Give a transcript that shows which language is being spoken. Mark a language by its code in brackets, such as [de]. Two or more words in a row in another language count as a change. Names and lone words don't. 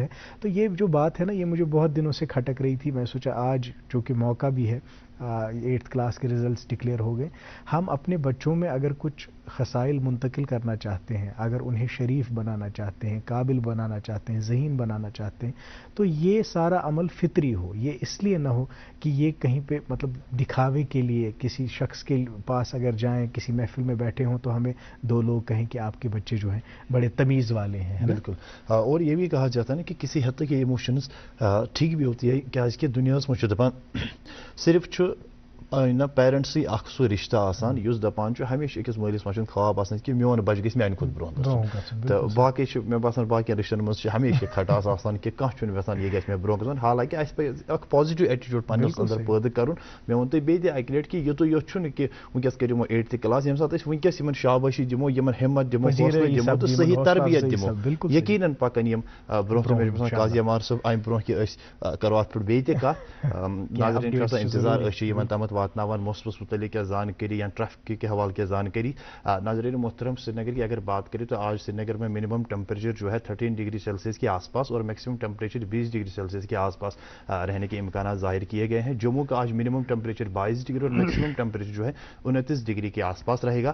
[ur] تو یہ جو بات ہے نا، یہ مجھے بہت دنوں سے کھٹک رہی تھی. میں سوچا آج چونکہ موقع بھی ہے، 8th کلاس کے [en] results declare [ur] ہو گئے، ہم اپنے بچوں میں اگر کچھ خصائل منتقل کرنا چاہتے ہیں، اگر انہیں شریف بنانا چاہتے ہیں، قابل بنانا چاہتے ہیں، ذہین بنانا چاہتے ہیں، تو یہ سارا عمل فطری ہو. یہ اس لیے نہ ہو کہ یہ کہیں پہ مطلب دکھاوے کے لیے کسی شخص کے پاس اگر جائیں، کسی محفل میں بیٹھے ہوں تو ہمیں 2 لوگ کہیں کہ آپ کے بچے جو ہیں بڑے تمیز والے ہیں. بالکل. اور یہ بھی کہا جاتا ہے نا کہ کسی حد تک یہ ایموشنز ٹھیک بھی ہوتی ہے [ks] کیازکہ دنیا مجھ دپان صرف نہ پیرنٹسٕے اکھ سُہ رشتہ آسان یُس دپان چھُ ہمیشہ أکِس مٲلِس ماجہِ ہُنٛد خواب آسان کہ میون بچہ گژھِ میانہِ کھۄتہٕ برونٛہہ گژھُن. تہٕ باقٕے چھِ مےٚ باسان باقین رشتن منٛز چھِ ہمیشہ کھٹاس آسان کہ کانٛہہ چھُنہٕ یژھان یہِ گژھِ مےٚ برونٛہہ گژھُن. حالانکہ اَسہِ پزِ اکھ [en] positive attitude [ks] پننِس اندر پٲدٕ کرُن. مےٚ ووٚن تۄہہِ بیٚیہِ تہِ اکہِ لٹہِ کہ یُتُے یوت چھُنہٕ کہ وٕنکیٚس کٔرِو یِمو 8th کلاس، ییٚمہِ ساتہٕ أسۍ وٕنکیٚس یِمن شابٲشی دِمو، یِمن ہمت دِمو، حوصلہٕ دِمو تہٕ صحیح تربیت دِمو، یقیناً پکن یِم برونٛہہ. مےٚ چھُ باسان قاضی عمار صٲب امہِ برونٛہہ کہِ أسۍ کرو اتھ پٮ۪ٹھ بیٚیہِ تہِ کتھ. ناظریٖن چھُ آسان انتظار أسۍ چھِ یِمن تامتھ واتناوان موسمس متعلق کیٚنٛہہ زانکٲری یا [ur] ٹریفک کے حوالے کی جانکاری. ناظرین محترم، سری نگر کی اگر بات کریں تو آج سری نگر میں [en] minimum temperature [ur] جو ہے 13 ڈگری سیلسیس کے آس پاس اور [en] maximum temperature [ur] 20 [en] degree Celsius [ur] کے آس پاس رہنے کے امکانات ظاہر کیے گئے ہیں. جموں کا آج [en] minimum temperature [ur] 22 ڈگری اور [en] maximum temperature [ur] جو ہے 29 ڈگری کے آس پاس رہے گا.